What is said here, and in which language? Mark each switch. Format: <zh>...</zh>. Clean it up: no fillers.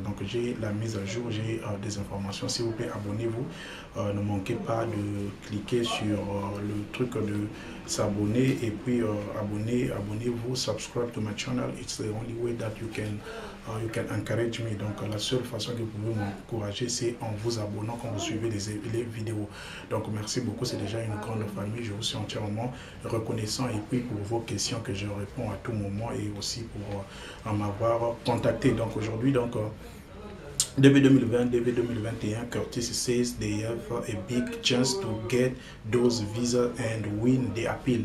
<fr>Donc j'ai la mise à jour, j'ai des informations. S'il vous plaît, abonnez-vous. Ne manquez pas de cliquer sur le truc de s'abonner et puis abonnez-vous,</fr> <en>subscribe to my channel. It's the only way that you can encourage me.</en> <fr>Donc la seule façon que vous pouvez m'encourager, c'est en vous abonnant quand vous suivez les vidéos. Donc merci beaucoup, c'est déjà une grande famille. Je vous suis entièrement reconnaissant et puis pour vos questions que je réponds à tout moment et aussi pour m'avoir contacté. Donc aujourd'hui, donc</fr> <en>DV 2020, DV 2021, Curtis says they have a big chance to get those visas and win the appeal.</en>